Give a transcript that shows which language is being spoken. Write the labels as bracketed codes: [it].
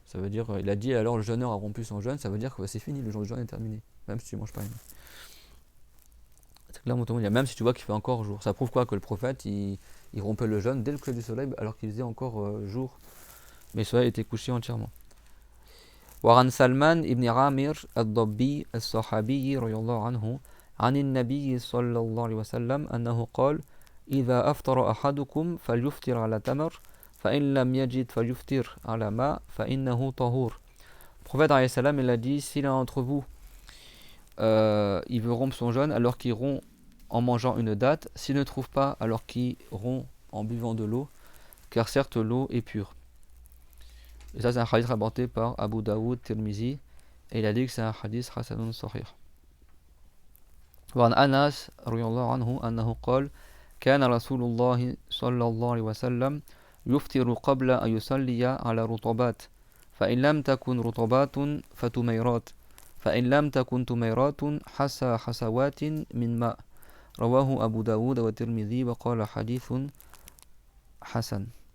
[fr] Ça veut dire, il a dit alors le jeûneur a rompu son jeûne, ça veut dire que c'est fini, le jour du jeûne est terminé, même si tu manges pas une. C'est clair, même si tu vois qu'il fait encore jour. Ça prouve quoi? Que le prophète il rompait le jeûne dès le coucher du soleil alors qu'il faisait encore jour, mais le soleil était couché entièrement. [ar] وعن سلمان ابن عامر الضبي الصحابي رضي الله عنه عن النبي صلى الله عليه وسلم أنه قال إذا أفطر أحدكم فليفطر على تمر فإن لم يجد فليفطر على ماء فإنه طهور. [fr] Le prophète alayhi salam il a dit si l'un d'entre vous il veut rompre son jeûne alors qu'il rompt en mangeant une date, s'il ne trouve pas alors qu'il rompt en buvant de l'eau, car certes l'eau est pure. Et ça c'est un hadith rapporté par Abu Daoud Tirmizi et il a dit que c'est un hadith hasanun sahih. [ar] وعن أنس رضي الله عنه أنه قال كان رسول الله صلى الله عليه وسلم يفطر قبل أن يصلي على رطبات فإن لم تكن رطبات فتميرات فإن لم تكن تميرات حسوات من ماء رواه أبو داود والترمذي وقال حديث حسن.